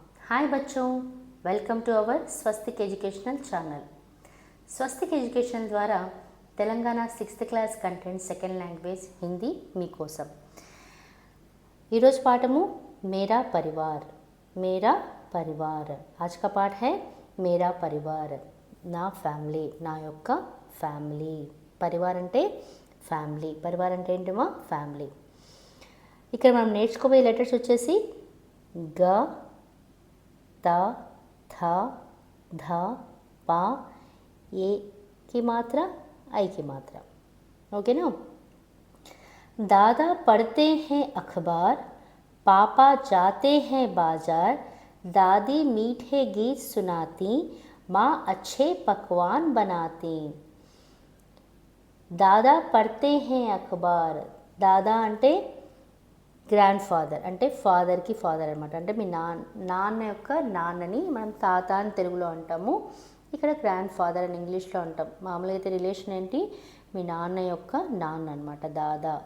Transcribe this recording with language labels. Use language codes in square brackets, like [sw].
[en] hi [hi] बच्चों, [en] Welcome to our Swastik educational channel. [te] Swastik education ద్వారా Telangana 6th class content second language Hindi మీకోసం। ఈరోజు పాఠము [hi] मेरा परिवार। मेरा परिवार आज का पाठ है मेरा परिवार। [te] నా ఫ్యామిలీ, నా యొక్క ఫ్యామిలీ। పరివార్ అంటే ఫ్యామిలీ, పరివార్ అంటే ఏంటమ్మా ఫ్యామిలీ। ఇక్కడ మనం నేర్చుకోబోయే లెటర్స్ వచ్చేసి [hi] ग, त, थ, ध, प, ए की मात्रा, आई की मात्रा। ओके ना। दादा पढ़ते हैं अखबार, पापा जाते हैं बाजार, दादी मीठे गीत सुनाती, माँ अच्छे पकवान बनाती। दादा पढ़ते हैं अखबार। [te] दादा అంటే గ్రాండ్ ఫాదర్, అంటే ఫాదర్కి ఫాదర్ అనమాట। అంటే మీ నాన్న యొక్క నాన్నని మనం తాత అని తెలుగులో అంటాము, ఇక్కడ గ్రాండ్ ఫాదర్ అని ఇంగ్లీష్లో అంటాం। మామూలుగా అయితే రిలేషన్ ఏంటి, మీ నాన్న యొక్క నాన్న అనమాట దాదా।